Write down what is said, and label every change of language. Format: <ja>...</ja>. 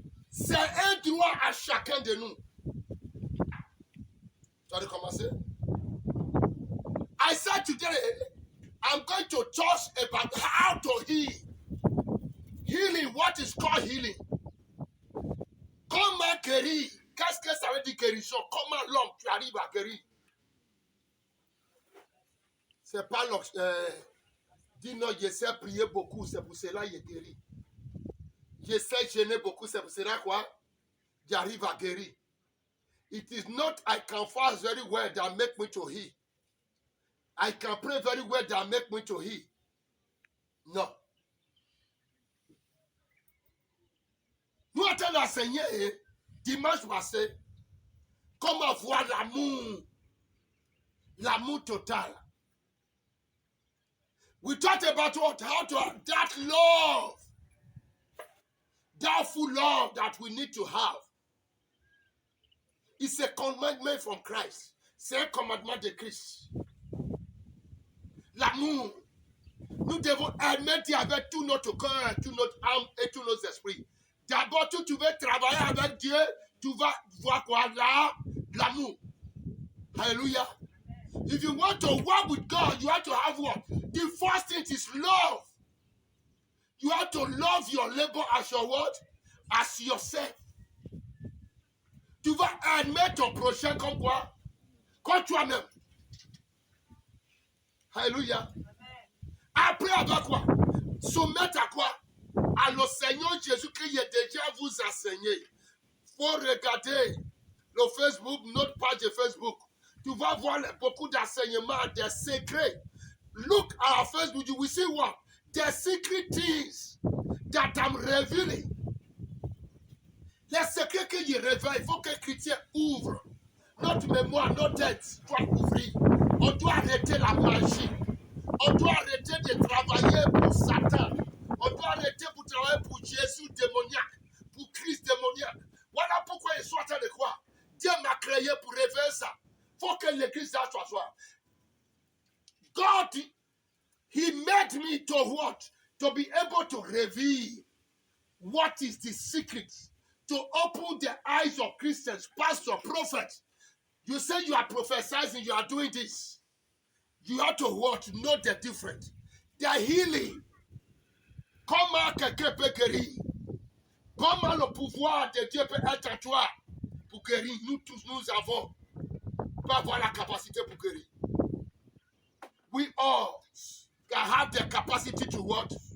<fr>C'est un droit à chacun de nous. Tu vas commencer?</fr> <en>I said today, I'm going to talk about how to heal. Healing, what is called healing?</en> <fr>Comment guérir? Qu'est-ce que ça veut dire guérison? Comment l'homme, tu arrives à guérir? C'est pas dis non, j'essaie de prier beaucoup, c'est pour cela que je guéris. J'essaie de gêner beaucoup, c'est pour cela quoi? J'arrive à guérir.</fr> <en>It is not I can fast very well that make me to heal. I can pray very well that make me to heal.</en> <fr>Non. Nous avons enseigné dimanche passé comment avoir l'amour. L'amour total.</fr> <en>We talked about what? How to have that love. That full love that we need to have. It's a commandment from Christ.</en> <fr>C'est un commandement de Christ. L'amour. Nous devons aimer avec tout notre cœur, toute notre âme et tous nos esprits. D'abord, tu veux travailler avec Dieu, tu vas voir quoi là? L'amour. Hallelujah.</fr> <en>If you want to work with God, you have to have what? The first thing is love. You have to love your neighbor as your what? As yourself.</en> <fr>Tu vas aimer ton prochain comme quoi? Comme toi-même. Alléluia. Après, avec quoi? Soumettre à quoi? À le Seigneur Jésus-Christ qui est déjà vous enseigné. Il faut regarder le Facebook, notre page de Facebook. Tu vas voir beaucoup d'enseignements, des secrets.</fr> <en>Look at our Facebook, you will see what? The secret things that I'm revealing.</en> <fr>Les secrets que je révèle, il faut que les chrétiens ouvrent. Notre mémoire, notre tête doit ouvrir. On doit arrêter la magie. On doit arrêter de travailler pour Satan. On doit arrêter de travailler pour Jésus démoniaque, pour Christ démoniaque. Voilà pourquoi ils sont en train de croire. Dieu m'a créé pour révéler ça. Il faut que l'église soit.</fr> <en>God, He made me to what? To be able to reveal what is the secret. To open the eyes of Christians, pastors, prophets. You say you are prophesying, you are doing this. You have to what? Know the difference. The healing.</en> <fr>Comment quelqu'un peut guérir? Comment le pouvoir de Dieu peut être en toi pour guérir? Nous tous, nous avons pas avoir la capacité pour guérir.</fr> <en>We all can have the capacity to what?</en>